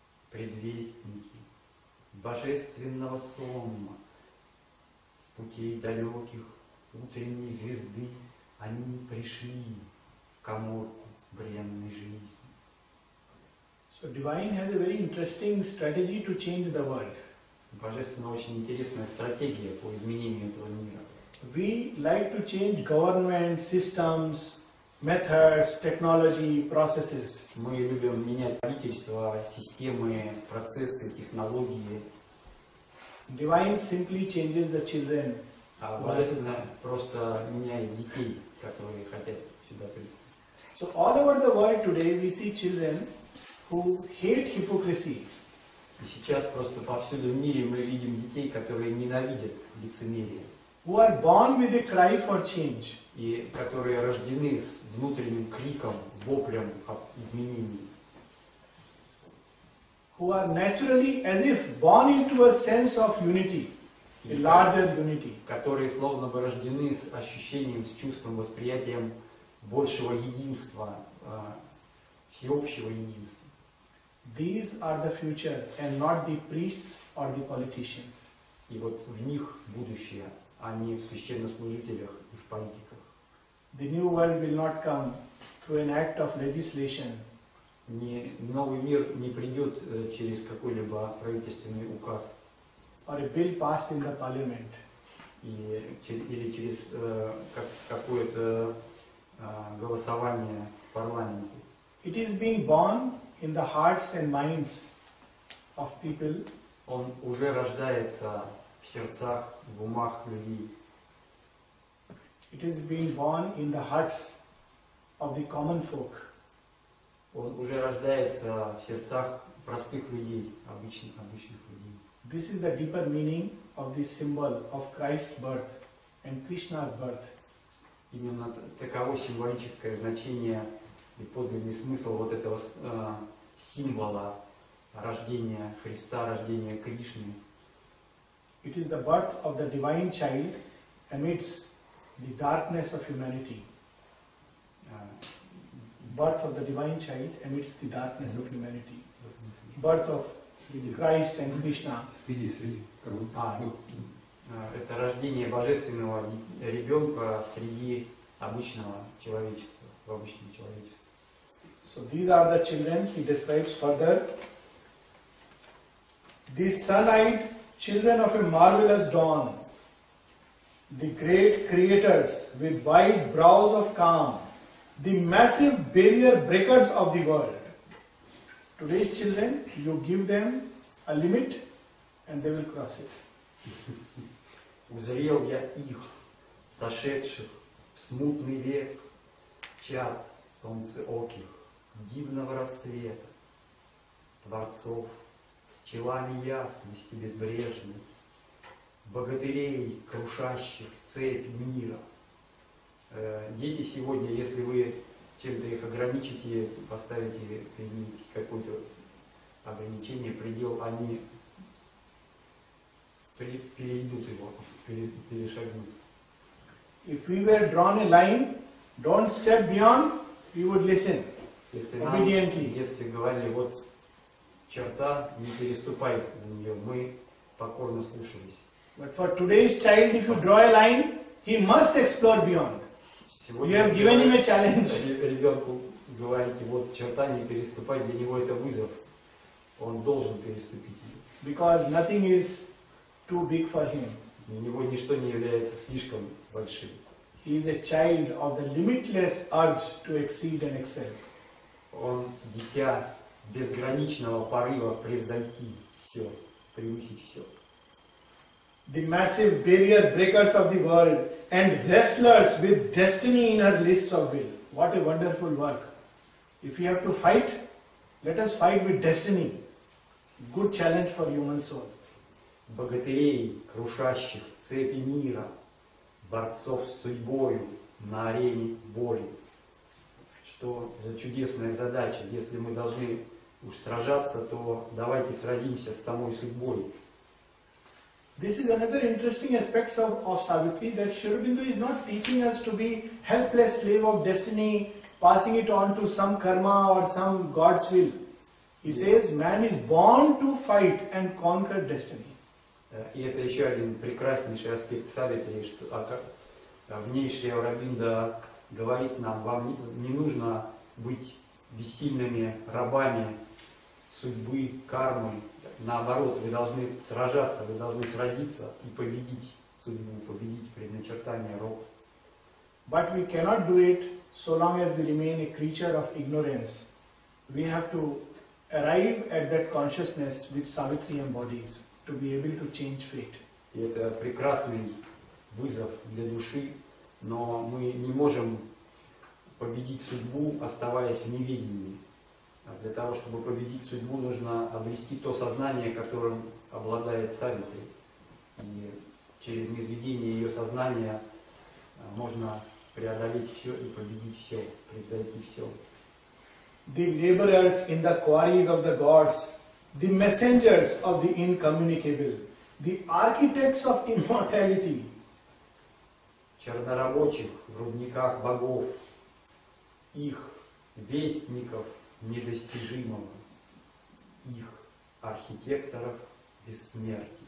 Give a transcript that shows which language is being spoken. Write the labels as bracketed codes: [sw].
[ru] Предвестники божественного сонма, С путей далеких утренней звезды они пришли в каморку бренной жизни. [en] So divine has a very interesting strategy to change the world. [ru] Божественно очень интересная стратегия по изменению этого мира. [en] We like to change government, systems, methods, technology, processes. [ru] Мы любим менять правительство, системы, процессы, технологии. [en] Divine simply changes the children. [ru] А божественно просто меняет детей, которые хотят сюда прийти. [en] So all over the world today we see children who hate hypocrisy. [ru] И сейчас просто повсюду в мире мы видим детей, которые ненавидят лицемерие. [en] Who are born with a cry for change. [ru] И которые рождены с внутренним криком, воплем об изменении. [en] Who are naturally as if born into a sense of unity, a larger unity. [ru] Которые словно бы рождены с ощущением, с чувством, восприятием большего единства, всеобщего единства. [en] These are the future and not the priests or the politicians. [ru] И вот в них будущее, а не в священнослужителях и в политиках. [en] The new world will not come through an act of legislation. [ru] Новый мир не придет через какой-либо правительственный указ. [en] Or a bill passed in the parliament. [ru] Или через какое-то голосование в парламенте. [en] It is being born in the hearts and minds of people. [ru] Он уже рождается в сердцах, в умах людей. [en] It is being born in the hearts of the common folk. [ru] Он уже рождается в сердцах простых людей, обычных людей. [en] This is the deeper meaning of this symbol of Christ's birth and Krishna's birth. [ru] Именно таково символическое значение и подлинный смысл вот этого символа рождения Христа, рождения Кришны. [en] It is the birth of the divine child amidst the darkness of humanity. Birth of the divine child amidst the darkness of humanity. Birth of Christ and Krishna. [ru] Это рождение божественного ребенка среди обычного человечества, в обычном человечестве. [en] So these are the children he describes further. These sun-eyed children of a marvelous dawn, the great creators with wide brows of calm, the massive barrier breakers of the world. Today's children, you give them a limit and they will cross it. [ru] Узрел я их, сошедших в смутный век, чад солнцеоких, дивного рассвета, творцов с челами ясности безбрежной, богатырей, крушащих цепь мира. Дети сегодня, если вы чем-то их ограничите, поставите перед ними какое-то ограничение, предел, они перейдут его, перешагнут. [en] If we were drawn a line, don't step beyond, we would listen [ru] Если нам [en] obediently. [ru] в детстве говорили, вот черта, не переступай за нее, мы покорно слушались. [en] But for today's child, if you draw a line, he must explore beyond. You have given him a challenge. [ru] Ребенку говорите, вот черта, не переступай, для него это вызов. Он должен переступить ее. [en] Because nothing is too big for him. [ru] Для него ничто не является слишком большим. [en] He is a child of the limitless urge to exceed and excel. [ru] Он дитя безграничного порыва превзойти все, превысить все. [en] The massive barrier breakers of the world and wrestlers with destiny in her lists of will. What a wonderful work. If we have to fight, let us fight with destiny. Good challenge for human soul. [ru] Богатырей, крушащих цепи мира, борцов с судьбою на арене воли. Что за чудесная задача, если мы должны уж сражаться, то давайте сразимся с самой судьбой. [en] This is another interesting aspect of Savitri, that Shri Aurobindo is not teaching us to be helpless slave of destiny, passing it on to some karma or some God's will. He says man is born to fight and conquer destiny. [ru] И это еще один прекраснейший аспект Савитри, что в ней Шри Ауробиндо говорит нам: вам не нужно быть бессильными рабами судьбы, кармы. Наоборот, вы должны сражаться, вы должны сразиться и победить судьбу, победить предначертание рок. [en] But we cannot do it so long as we remain a creature of ignorance. We have to arrive at that consciousness which Savitri embodies to be able to change fate. [ru] И это прекрасный вызов для души, но мы не можем победить судьбу, оставаясь в неведении. Для того, чтобы победить судьбу, нужно обрести то сознание, которым обладает Савитри. И через низведение ее сознания можно преодолеть все и победить все, превзойти все. [en] The laborers in the quarries of the gods, the messengers of the incommunicable, the architects of immortality. [ru] Чернорабочих в рудниках богов, их вестников недостижимого, их архитекторов бессмертия.